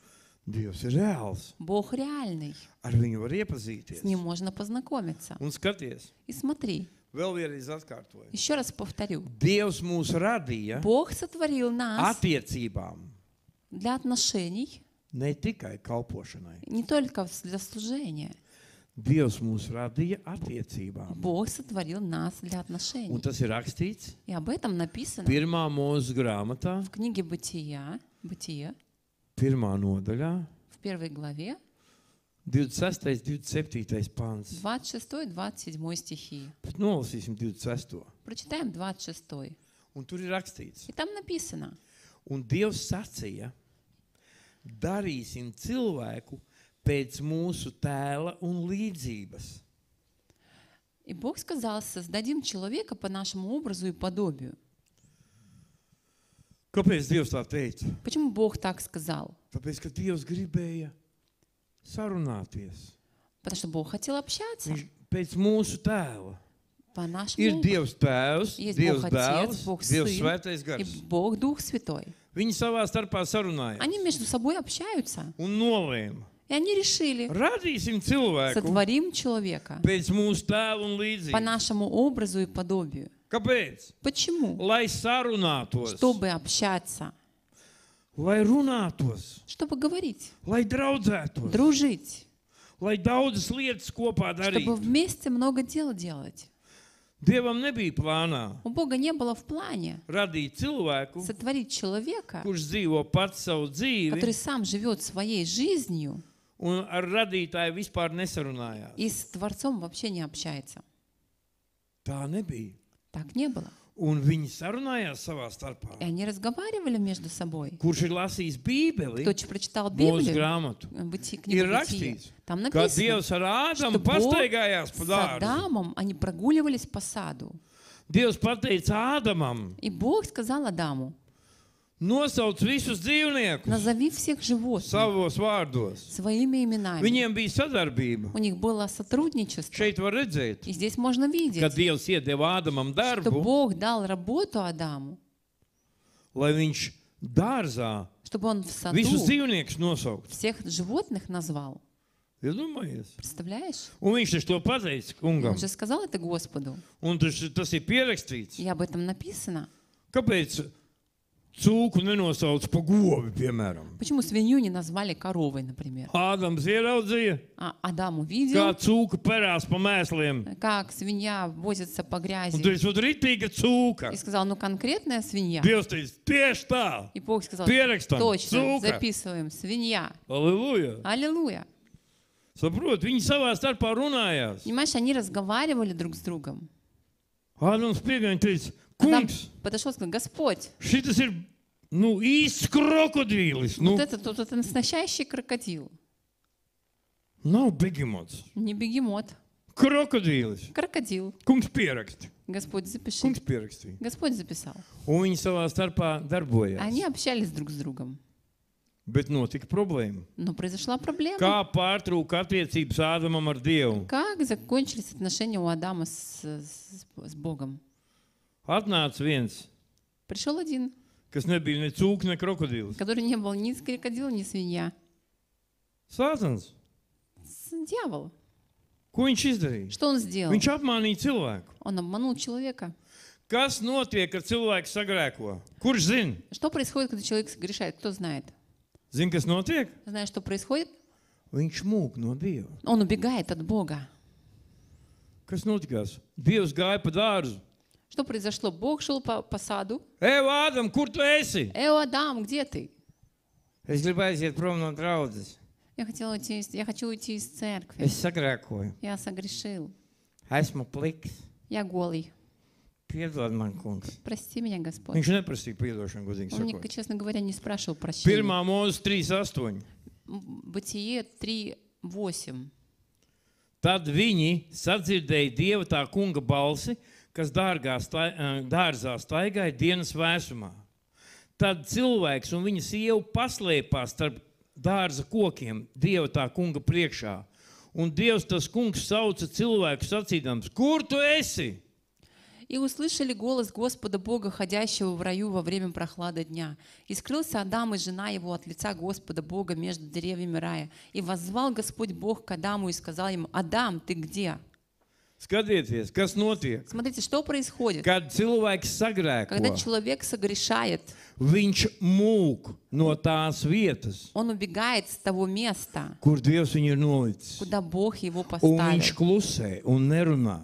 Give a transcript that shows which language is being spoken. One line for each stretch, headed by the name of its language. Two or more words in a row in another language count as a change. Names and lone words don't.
Latvian: Dievs ir reāls.
Russian: Бог реальный.
Latvian: Ar viņu var
Russian: С
Latvian: iepazīties.
Russian: Ним можно познакомиться.
Latvian: Un skaties,
Russian: И смотри,
Latvian: vēl vienreiz atkārtoju.
Russian: еще раз повторю.
Latvian: Dievs mūs radīja
Russian: Бог сотворил нас
Latvian: attiecībām,
Russian: для отношений,
Latvian: ne tikai kalpošanai.
Russian: не только для служения.
Latvian: Dievs mūs radīja attiecībām.
Russian: Бог сотворил нас для
Latvian: Un
Russian: отношений.
Latvian: tas ir rakstīts
Russian: И об этом написано
Latvian: 1. mūzes grāmatā,
Russian: в книге Бытие,
Latvian: 1. nodaļā,
Russian: в 1 главе,
Latvian: 26. 27. pants.
Russian: 26-27 стихи.
Latvian: Bet nolasīsim 26.
Russian: Прочитаем 26.
Latvian: Un tur ir rakstīts.
Russian: И там написано:
Latvian: Un Dievs sacīja, darīsim cilvēku pēc mūsu tēla un līdzības.
Russian: И Бог сказал: создадим человека по нашему образу и подобию.
Latvian: Kāpēc Dievs tā teica?
Russian: Почему Бог так сказал?
Latvian: Tāpēc, ka Dievs gribēja sarunāties.
Russian: Потому что Бог хотел общаться
Latvian: Viņš pēc mūsu tēla.
Russian: по
Latvian: Ir
Russian: нашему
Latvian: Dievs Tēvs,
Russian: Есть
Latvian: Dievs
Russian: Бог Отец,
Latvian: Dēls,
Russian: Бог
Latvian: Dievs
Russian: Сын
Latvian: Svētais
Russian: и
Latvian: Gars.
Russian: Бог Дух Святой.
Latvian: Viņi savā starpā sarunājās
Russian: Они между собой общаются.
Latvian: un nolēma.
Russian: И они решили:
Latvian: Radīsim cilvēku
Russian: сотворим человека
Latvian: pēc mūsu tēla un
Russian: по
Latvian: līdzības.
Russian: нашему образу и подобию.
Latvian: Kāpēc?
Russian: Почему?
Latvian: Lai sarunātos,
Russian: Чтобы общаться,
Latvian: lai runātos,
Russian: чтобы говорить,
Latvian: lai draudzētos,
Russian: дружить,
Latvian: lai daudzas lietas kopā
Russian: чтобы
Latvian: darītu.
Russian: вместе много дел делать.
Latvian: Dievam nebija plānā
Russian: У Бога не было в плане
Latvian: radīt cilvēku,
Russian: сотворить человека,
Latvian: kurš dzīvo pats savu dzīvi,
Russian: который сам живет своей жизнью
Latvian: un ar radītāju vispār nesarunājās.
Russian: и с Творцом вообще не общается.
Latvian: Tā nebija.
Russian: Так не было.
Latvian: Un viņi sarunājās savā starpā.
Russian: И они разговаривали между собой.
Latvian: Kurš ir lasījis Bībeli,
Russian: Кто прочитал
Latvian: Mūsu
Russian: Библию,
Latvian: grāmatu,
Russian: книгу
Latvian: ir
Russian: Бытия,
Latvian: rakstīts,
Russian: там
Latvian: ka
Russian: написано,
Latvian: Dievs ar Ādamu
Russian: что Бог
Latvian: pastaigājās pa
Russian: с
Latvian: dārzu.
Russian: Адамом, они прогуливались по саду.
Latvian: Dievs pateica Ādamam,
Russian: И Бог сказал Адаму,
Latvian: nosauc visus dzīvniekus
Russian: назови всех животных
Latvian: savos vārdos.
Russian: своими именами.
Latvian: Viņiem bija sadarbība.
Russian: У них было сотрудничество.
Latvian: Šeit var redzēt,
Russian: И здесь можно
Latvian: ka
Russian: видеть,
Latvian: Dievs iedeva Ādamam
Russian: что
Latvian: darbu,
Russian: Бог дал работу Адаму,
Latvian: lai viņš dārzā
Russian: чтобы он в саду
Latvian: visus dzīvniekus nosaukt.
Russian: всех животных назвал.
Latvian: Iedomājies?
Russian: Представляешь?
Latvian: Un viņš taču to pateica kungam.
Russian: Он же сказал это Господу.
Latvian: Un tas ir pierakstīts.
Russian: И об этом написано.
Latvian: Kāpēc cūku nenosauc pa govi, piemēram?
Russian: Почему свинью не назвали коровой, например?
Latvian: Ādams ieraudzīja,
Russian: А Адам
Latvian: kā
Russian: увидел,
Latvian: cūka perās pa mēsliem.
Russian: как свинья возится по
Latvian: Un
Russian: грязи.
Latvian: tu esi ritīga cūka.
Russian: И сказал, ну конкретная свинья.
Latvian: Dievs teica, tieši tā.
Russian: И Бог сказал,
Latvian: Pierakstam,
Russian: точно,
Latvian: cūka.
Russian: записываем, свинья.
Latvian: Aleluja.
Russian: Аллилуйя.
Latvian: Saprot, viņi savā starpā runājās.
Russian: Понимаешь, они разговаривали друг с другом.
Latvian: Ādams piegaņa teica,
Russian: Адам
Latvian: kungs,
Russian: подошел и сказал, Господь,
Latvian: šitas ir, īsts krokodīlis.
Russian: вот это настоящий крокодил,
Latvian: Nav begemots.
Russian: не бегемот,
Latvian: Krokodīlis.
Russian: крокодил.
Latvian: Kungs pieraksti.
Russian: Господь, запиши.
Latvian: Kungs pierakstīja.
Russian: Господь записал.
Latvian: Un viņi savā starpā darbojās.
Russian: Они общались друг с другом.
Latvian: Bet notika problēma.
Russian: Но произошла проблема.
Latvian: Kā pārtrūka attiecības Ādamam ar Dievu?
Russian: Как закончились отношения у Адама с Богом?
Latvian: Atnāca viens,
Russian: Пришел один,
Latvian: kas nebija ne cūka, ne krokodīlis.
Russian: который не был ни крокодил, ни свинья.
Latvian: Sātans.
Russian: Дьявол.
Latvian: Ko viņš izdarīja?
Russian: Что он сделал?
Latvian: Viņš apmānīja cilvēku.
Russian: Он обманул человека.
Latvian: Kas notiek, kad cilvēks sagrēko? Kurš zina?
Russian: Что происходит, когда человек согрешает? Кто знает?
Latvian: Zina, kas notiek?
Russian: Знаешь, что происходит?
Latvian: Viņš mūk no Dieva.
Russian: Он убегает от Бога.
Latvian: Kas notikās? Dievs gāja pa dārzu.
Russian: Что произошло? Бог шел по саду.
Latvian: Ādam, kur tu esi?
Russian: Адам, где ты?
Latvian: Es gribu aiziet prom no draudzes.
Russian: Я хочу уйти из церкви.
Latvian: Es sagrēkoju.
Russian: Я согрешил.
Latvian: Esmu pliks.
Russian: Я голый.
Latvian: Piedod man, kungs.
Russian: Прости меня, Господь.
Latvian: Viņš neprasīja piedošanu, godīgi
Russian: Он мне,
Latvian: sakot.
Russian: честно говоря, не спрашивал прощения.
Latvian: 1. Mūzes 3:8.
Russian: Бытие 3:8.
Latvian: Tad viņi sadzirdēja Dieva tā kunga balsi, kas dārzā staigāja dienas vēsumā. Tad cilvēks un viņa sieva paslēpās starp dārza kokiem Dieva tā kunga priekšā. Un Dievs tas kungs sauca cilvēku sacīdams, kur tu esi?
Russian: И услышали голос Господа Бога, ходящего в раю во время прохлады дня. И скрылся Адам и жена его от лица Господа Бога между деревьями рая. И воззвал Господь Бог к Адаму и сказал ему: Адам, ты где?
Latvian: Skatieties, kas notiek.
Russian: Смотрите, что происходит.
Latvian: Kad cilvēks
Russian: Когда
Latvian: sagrēko,
Russian: человек согрешает,
Latvian: viņš mūk no tās vietas,
Russian: он убегает с того места,
Latvian: kur Dievs viņu ir nolicis.
Russian: куда Бог его
Latvian: Un viņš
Russian: поставил.
Latvian: klusē un nerunā.